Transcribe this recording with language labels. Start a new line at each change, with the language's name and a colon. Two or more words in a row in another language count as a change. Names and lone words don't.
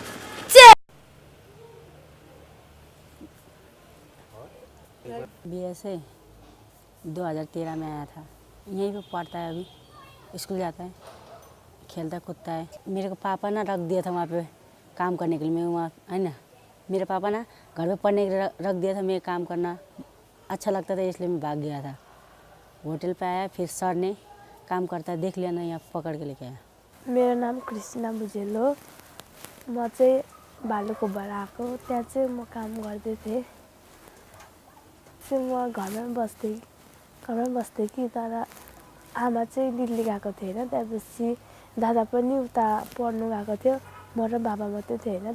Hindi: BSA 2013 में आया था यहीं पे पढ़ता है अभी स्कूल जाता है खेलता कूदता है मेरे को पापा ना रख दिया था वहाँ पे काम करने के लिए मैं वहाँ है ना मेरे पापा ना घर पे पढ़ने के लिए रख दिया था मैं काम करना अच्छा लगता था इसलिए मैं भाग गया था होटल पे आया फिर सर ने काम करता देख लिया ना यहाँ पकड़ के लेके आया
Nepali: मेरो नाम कृष्णा भुजेल हो म चाहिँ भालुकोबाट आएको त्यहाँ चाहिँ म काम गर्दै थिएँ म घरमै बस्थेँ कि तर आमा चाहिँ दिल्ली गएको थिएन त्यसपछि दादा पनि उता पढ्नु गएको थियो म र बाबा मात्रै थिएँ हैन